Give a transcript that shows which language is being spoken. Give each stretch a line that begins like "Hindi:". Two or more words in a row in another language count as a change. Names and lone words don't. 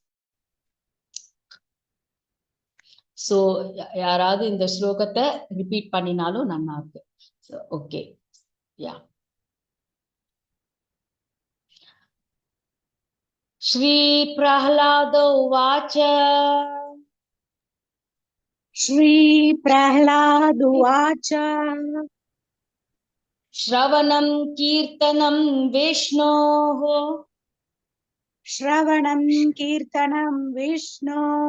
Tamil: சோ யாராவது இந்த ஸ்லோகத்தை ரிப்பீட் பண்ணினாலும் நல்லா இருக்கு.
English: Okay, ya.
Sanskrit: श्री प्रह्लाद उवाच. श्री प्रह्लाद उवाच श्रवणं कीर्तनं विष्णोः श्रवणं कीर्तनं विष्णो